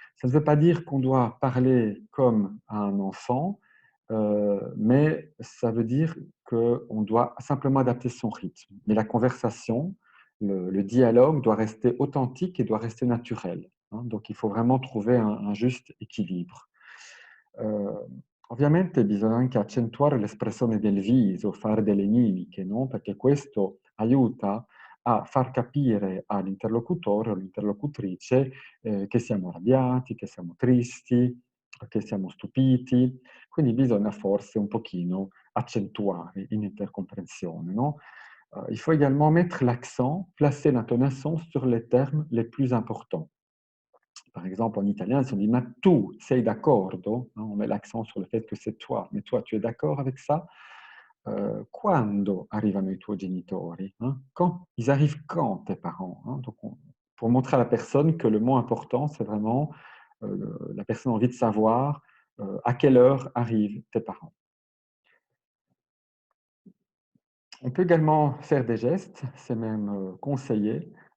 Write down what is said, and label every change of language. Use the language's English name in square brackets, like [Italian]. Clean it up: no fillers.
[French] Ça ne veut pas dire qu'on doit parler comme à un enfant, mais ça veut dire qu'on doit simplement adapter son rythme. Mais la conversation, le dialogue doit rester authentique et doit rester naturel, hein. Donc il faut vraiment trouver un juste équilibre. [Italian] Ovviamente bisogna anche accentuare l'espressione del viso, fare delle mimiche, no, perché questo aiuta a far capire all'interlocutore o all'interlocutrice, che siamo arrabbiati, che siamo tristi, che siamo stupiti. Quindi bisogna forse un pochino accentuare [French] une intercompréhension, [Italian] no? [French] Il faut également mettre l'accent, placer l'intonation sur les termes les plus importants. Par exemple, en italien, si on dit: [Italian] «Ma tu sei d'accordo?» [French] hein, on met l'accent sur le fait que c'est toi. «Mais toi, tu es d'accord avec ça?» [Italian] «Quando arrivano i tuoi genitori?» [French] hein, quand ils arrivent quand tes parents? Hein, donc pour montrer à la personne que le mot important, c'est vraiment, la personne a envie de savoir, à quelle heure arrivent tes parents. On peut également faire des gestes, c'est même, conseillé.